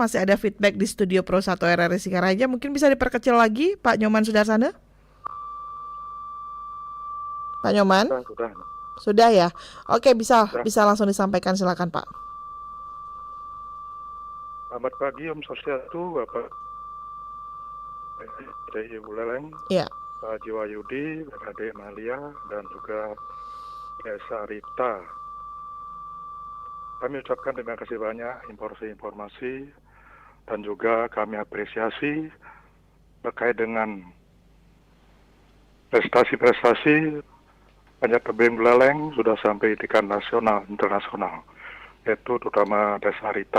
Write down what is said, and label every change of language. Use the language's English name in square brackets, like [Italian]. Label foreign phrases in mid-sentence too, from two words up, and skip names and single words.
[Indonesian] Masih ada feedback di studio Pro 1 RRI Singaraja. Mungkin bisa diperkecil lagi Pak Nyoman Sudarsana. Pak Nyoman? Sudah ya. Oke, bisa langsung disampaikan, silakan Pak. Selamat pagi [Sanskrit] Om Swastiastu, [Indonesian] Bapak FPTI Buleleng. Iya. Pak Jiwa Yudi, Ade Malia, dan juga Desa Rita. Kami ucapkan terima kasih banyak informasi dan juga kami apresiasi terkait dengan prestasi-prestasi panjat tebing Buleleng sudah sampai tingkat nasional, internasional, yaitu terutama Desa Rita.